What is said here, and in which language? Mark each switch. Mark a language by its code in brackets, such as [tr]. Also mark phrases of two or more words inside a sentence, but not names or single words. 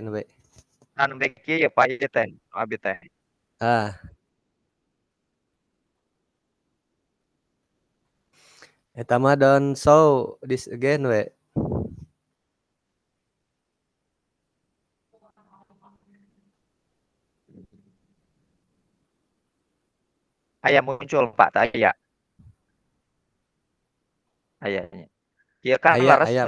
[su] Anu beki ya, Pak, ieu teh, abi teh. Ah. Eta mah [en] don't show this again [su] we. Aya muncul, Pak, teh aya. Ayanya. Ieu kan laras Aya,